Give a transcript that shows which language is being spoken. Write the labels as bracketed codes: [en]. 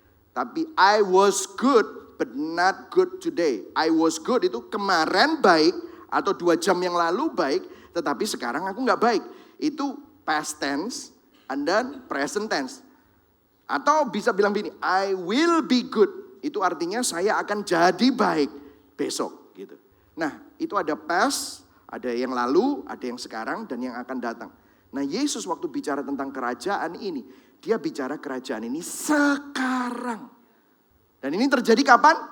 [id] Tapi [en] I was good but not good today. I was good [id] itu kemarin baik atau 2 jam yang lalu baik, tetapi sekarang aku nggak baik. Itu [en] past tense and then present tense. [id] Atau bisa bilang begini, [en] I will be good. [id] Itu artinya saya akan jadi baik besok gitu. Nah, itu ada past, ada yang lalu, ada yang sekarang dan yang akan datang. Nah, Yesus waktu bicara tentang kerajaan ini, dia bicara kerajaan ini sekarang. Dan ini terjadi kapan?